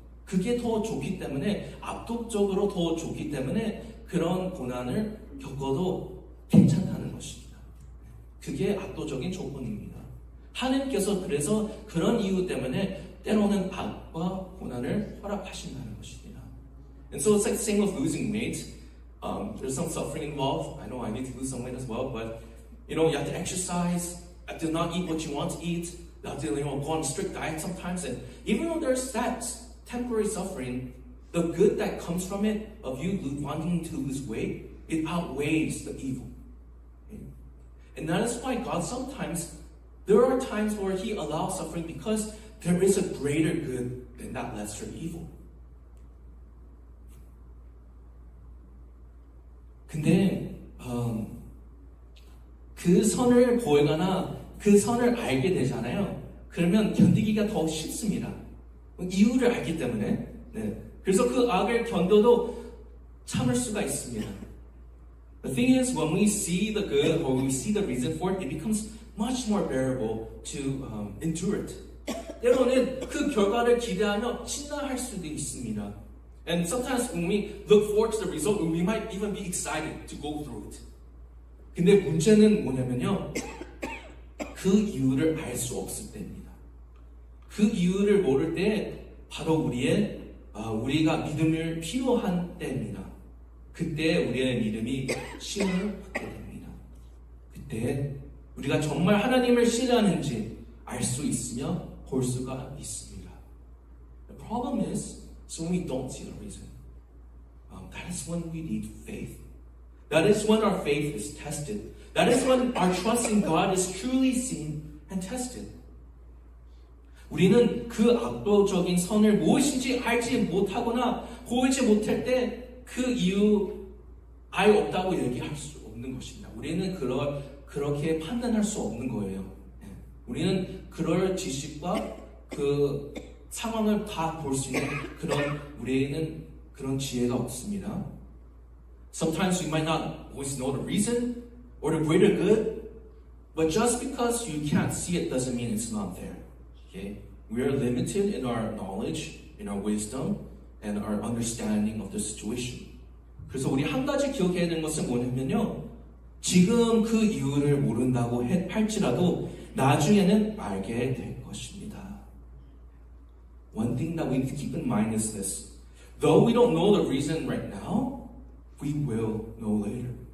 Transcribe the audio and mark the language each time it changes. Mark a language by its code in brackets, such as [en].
[ko] 그게 더 좋기 때문에, 압도적으로 더 좋기 때문에 그런 고난을 겪어도 괜찮다는 것입니다. 그게 압도적인 조건입니다. 하나님께서 그래서 그런 이유 때문에 때로는 악과 고난을 허락하신다는 것입니다. [en] And so it's like the same with losing weight. There's some suffering involved. I know I need to lose some weight as well, but you have to exercise, you have to not eat what you want to eat, you have to go on a strict diet sometimes. And even though there's that temporary suffering, the good that comes from it, of you wanting to lose weight, it outweighs the evil. And that is why God sometimes, there are times where He allows suffering because there is a greater good than that lesser evil. [ko] 근데 그 선을 보거나 그 선을 알게 되잖아요. 그러면 견디기가 더 쉽습니다. 이유를 알기 때문에. 네. 그래서 그 악을 견뎌도 참을 수가 있습니다. [en] The thing is, when we see the good or we see the reason for it, it becomes much more bearable to endure it. [ko] 때로는 그 결과를 기대하며 신나할 수도 있습니다. [en] And sometimes when we look forward to the result, we might even be excited to go through it. [ko] 근데 문제는 뭐냐면요, 그 이유를 알 수 없을 때입니다. 그 이유를 모를 때 바로 우리가 믿음을 필요한 때입니다. 그때 우리의 믿음이 시험을 받게 됩니다. 그때 우리가 정말 하나님을 신뢰하는지 알 수 있으며 볼 수가 있습니다. [en] The problem is, so when we don't see the reason, that is when we need faith. That is when our faith is tested. That is when our trust in God is truly seen and tested. [ko] 우리는 그 압도적인 선을 무엇인지 알지 못하거나 보이지 못할 때 그 이유 아예 없다고 얘기할 수 없는 것입니다. 우리는 그렇게 판단할 수 없는 거예요. 우리는 그럴 지식과 그 상황을 다 볼 수 있는 우리에는 그런 지혜가 없습니다. [en] Sometimes we might not always know the reason or the greater good, but just because you can't see it doesn't mean it's not there. Okay? We are limited in our knowledge, in our wisdom, and our understanding of the situation. [ko] 그래서 우리 한 가지 기억해야 되는 것은 뭐냐면요. 지금 그 이유를 모른다고 할지라도 나중에는 알게 될 것입니다. [en] One thing that we need to keep in mind is this. Though we don't know the reason right now, we will know later.